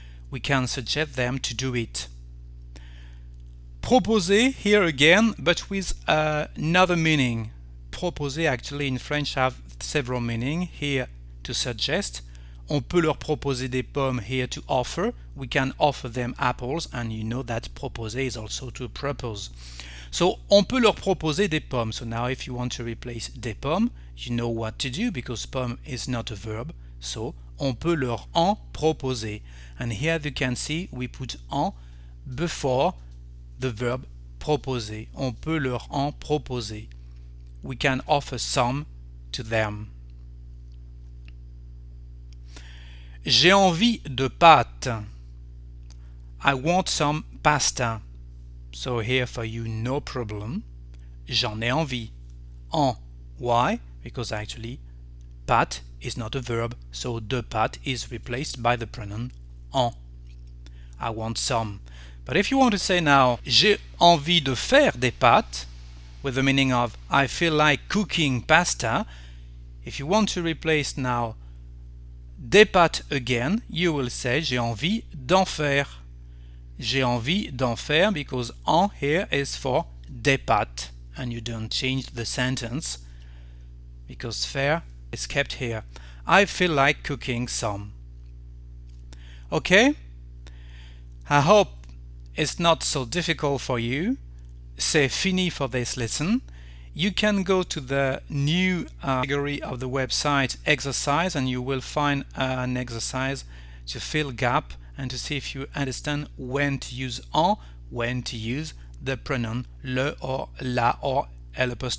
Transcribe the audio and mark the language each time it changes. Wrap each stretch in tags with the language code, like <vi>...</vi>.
<en>We can suggest them to do it. Proposer here again, but with another meaning. Proposer actually in French have several meanings. Here to suggest.</en> <fr>On peut leur proposer des pommes,</fr> <en>here to offer. We can offer them apples, and you know that proposer is also to propose. So,</en> <fr>on peut leur proposer des pommes.</fr> <en>So now if you want to replace des pommes, you know what to do because pomme is not a verb.</en> <fr>So, on peut leur en proposer.</fr> <en>And here you can see we put en before the verb proposer.</en> <fr>On peut leur en proposer.</fr> <en>We can offer some to them.</en> <fr>J'ai envie de pâtes.</fr> <en>I want some pasta. So here for you, no problem.</en> <fr>J'en ai envie.</fr> <en>En. Why? Because actually, pâtes is not a verb, so de pâtes is replaced by the pronoun en. I want some. But if you want to say now,</en> <fr>j'ai envie de faire des pâtes,</fr> <en>with the meaning of I feel like cooking pasta, if you want to replace now des pâtes again, you will say</en> <fr>j'ai envie d'en faire. J'ai envie d'en faire</fr> <en>because en here is for des pâtes and you don't change the sentence because faire is kept here. I feel like cooking some. Okay? I hope it's not so difficult for you.</en> <fr>C'est fini</fr> <en>for this lesson. You can go to the new category of the website exercise and you will find an exercise to fill gap and to see if you understand when to use en, when to use the pronoun le or la or L'.</en>